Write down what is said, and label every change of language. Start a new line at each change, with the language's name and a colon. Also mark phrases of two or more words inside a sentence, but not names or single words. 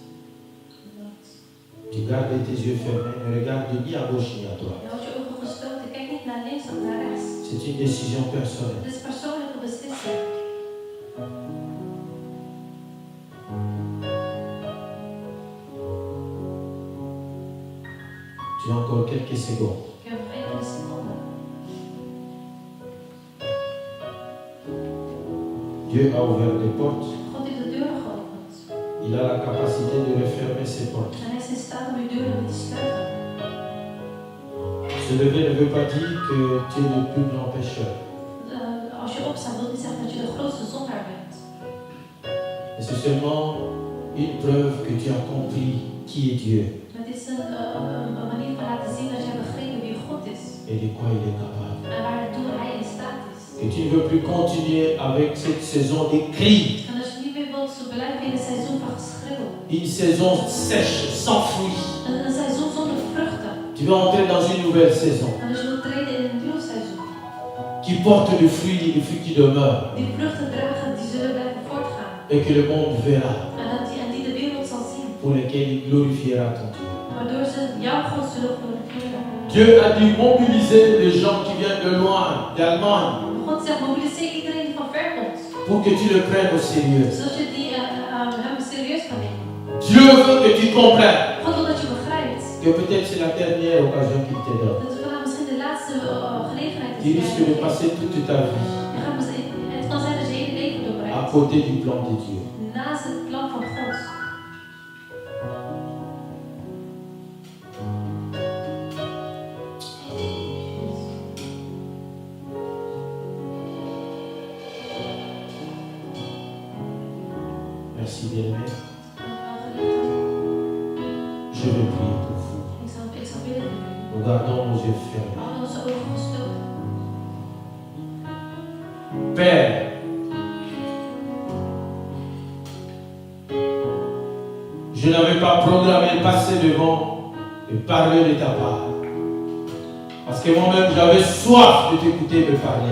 French: Tu gardes tes yeux fermés, ne regarde ni à gauche ni à droite.
Dutch: Je houdt je ogen gesloten. Kijk niet naar links of naar rechts.
French: C'est une décision personnelle.
Dutch: Het is persoonlijke beslissing.
French: Tu as encore quelques secondes.
Dutch: Je hebt nog enkele seconden.
French: Dieu a ouvert des portes.
Dutch: God heeft de deuren geopend.
French: Il a la capacité de refermer ces portes.
Dutch: En hij is in staat om uw deuren weer te sluiten.
French: Se lever ne veut pas dire que tu es le plus grand pécheur.
Dutch: Als je opstaat, wil niet zeggen dat je de grootste zondaar bent.
French: Mais c'est seulement une preuve que tu as compris qui est Dieu
Dutch: Het is een manier van laten zien dat je hebt begrepen wie God is.
French: et de quoi il est capable.
Dutch: En waartoe hij in staat is.
French: Que tu ne veux plus continuer avec cette saison des cris.
Dutch: En als je niet meer wilt zo blijven in een seizoen van geschreeuw.
French: Une saison sèche, sans fruits.
Dutch: Een seizoen zonder vruchten.
French: Tu vas entrer dans une nouvelle saison
Dutch: En als je wilt treden in een nieuw seizoen.
French: qui porte le fruit qui demeure.
Dutch: Die vruchten dragen, die zullen blijven voortgaan.
French: et que le monde verra,
Dutch: en die de wereld zal zien.
French: pour lesquels il glorifiera ton Dieu.
Dutch: Waardoor ze jouw God zullen glorifiëren.
French: Dieu a dû mobiliser les gens qui viennent de loin, d'Allemagne,
Dutch: God zegt, mobiliseer iedereen die van ver komt.
French: pour que tu le prennes au sérieux.
Dutch: Zodat je hem serieus kan nemen.
French: Dieu veut que tu comprennes
Dutch: God wil dat je begrijpt.
French: que peut-être c'est la dernière occasion qu'il te donne.
Dutch: Dat het misschien de laatste gelegenheid
French: Tu
Dutch: is.
French: risques de passer toute ta vie
Dutch: Het kan zijn dat je hele leven
French: à
Dutch: doorbrengt.
French: côté du plan de Dieu.
Dutch: Naast het plan van God.
French: Merci bien-aimé. Je vais prier pour vous.
Dutch: Ik zal bidden voor u.
French: Nous gardons nos yeux fermés.
Dutch: We houden onze ogen gesloten.
French: Père, je n'avais pas programmé passer devant et parler de ta part. Parce que moi-même, j'avais soif de t'écouter me parler.